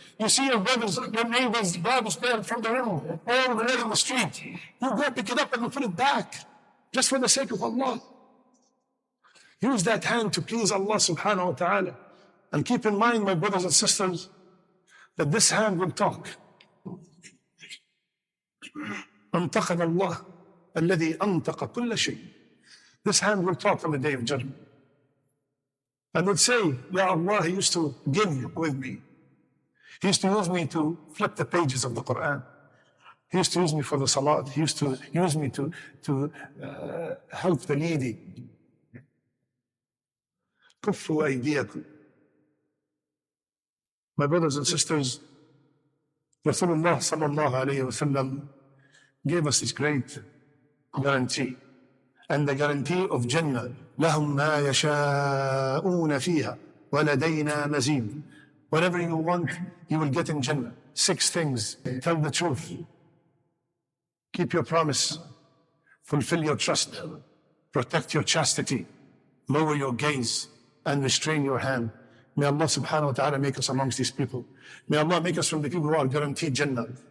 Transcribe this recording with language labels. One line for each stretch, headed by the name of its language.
English: You see your brothers, your neighbors' Bible stand from the room, all the way on the street. You go pick it up and you put it back, just for the sake of Allah. Use that hand to please Allah subhanahu wa ta'ala. And keep in mind, my brothers and sisters, that this hand will talk.
Arabic: أنطقنا الله الذي أنطق كل شيء.
English: This hand will talk on the day of judgment. And would say, Ya Allah, He used to give with me. He used to use me to flip the pages of the Quran. He used to use me for the salat. He used to use me to help the needy.
Arabic: كفوا أيديكم.
English: My brothers and sisters, Rasulullah sallallahu alayhi wa sallam gave us this great guarantee. And the guarantee of Jannah,
Arabic: لهم ما يشاءون فيها ولدينا مزيد.
English: Whatever you want, you will get in Jannah. 6 things. Tell the truth. Keep your promise. Fulfill your trust. Protect your chastity. Lower your gaze and restrain your hand. May Allah subhanahu wa ta'ala make us amongst these people. May Allah make us from the people who are guaranteed Jannah.